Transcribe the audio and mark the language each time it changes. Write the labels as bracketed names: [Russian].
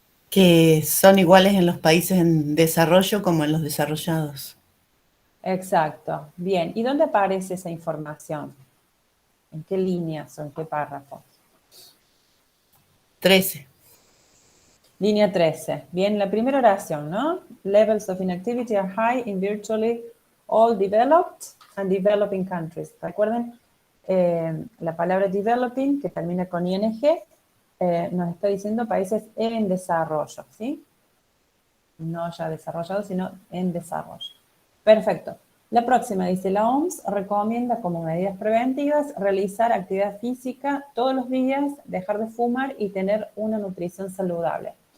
[Spanish] Que son iguales en los países en desarrollo como en los desarrollados. Exacto, bien. ¿Y dónde aparece esa información? ¿En qué líneas o en qué párrafos? 13. Línea 13. Bien, la primera oración, ¿no? [English] Levels of inactivity are high in virtually all developed and developing countries. [Spanish] Recuerden, la palabra developing, que termina con ing, nos está diciendo países en desarrollo, ¿sí? No ya desarrollados, sino en desarrollo. Perfecto. La próxima dice, la OMS recomienda como medidas preventivas realizar actividad física todos los días, dejar de fumar y tener una nutrición saludable.